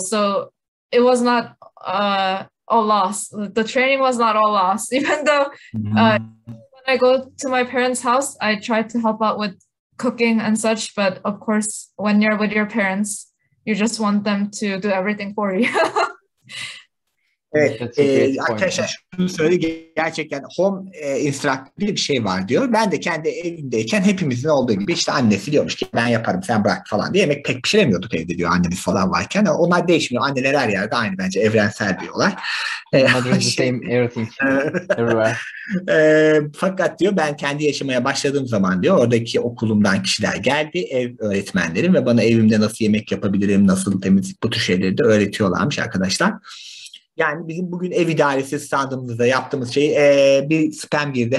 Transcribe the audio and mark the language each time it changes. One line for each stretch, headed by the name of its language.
English: So it was not all lost. The training was not all lost, even though when I go to my parents' house, I try to help out with cooking and such. But of course, when you're with your parents, you just want them to do everything for you.
Turkish: Evet, arkadaşlar şunu söyledi, gerçekten home instructor diye bir şey var diyor. Ben de kendi evimdeyken hepimizin olduğu gibi işte annesi diyormuş ki ben yaparım sen bırak falan diye, yemek pek pişiremiyorduk evde diyor annemiz falan varken. Onlar değişmiyor. Anneler her yerde aynı, bence evrensel diyorlar.
English: Mother is the same everything everywhere.
Turkish: Fakat diyor ben kendi yaşamaya başladığım zaman diyor oradaki okulumdan kişiler geldi, ev öğretmenlerim, ve bana evimde nasıl yemek yapabilirim, nasıl temizlik, bu tür şeyleri de öğretiyorlarmış arkadaşlar. Yani bizim bugün ev idaresi standımızda yaptığımız şey bir spam girdi.